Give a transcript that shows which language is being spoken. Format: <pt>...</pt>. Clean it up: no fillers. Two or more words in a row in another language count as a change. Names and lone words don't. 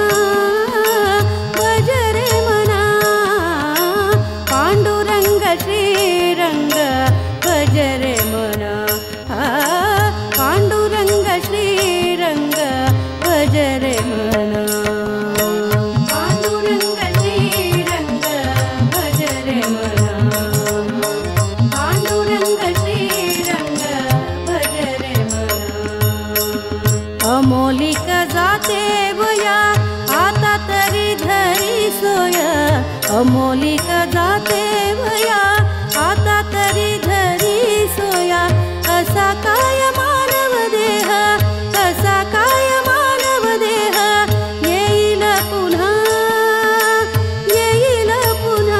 <kn>ಭಜರೆ ಮನ, ಪಾಂಡುರಂಗ ಶ್ರೀರಂಗ ಭಜರೆ ಮನ, ಪಾಂಡುರಂಗ ಶ್ರೀರಂಗ ಭಜರೆ ಮನ, ಪಾಂಡುರಂಗ ಶ್ರೀರಂಗ ಭಜರೆ ಮನ, ಪಾಂಡುರಂಗ ಶ್ರೀರಂಗ ಭಜರೆ ಮನ.</kn> <mr>अमोलिक जाते वया आता तरी धरी सोया, अमोलिक जाते वया आता तरी धरी सोया. असा काय मानव देह, असा काय मानव देह, येईल पुन्हा, येईल पुन्हा.</mr>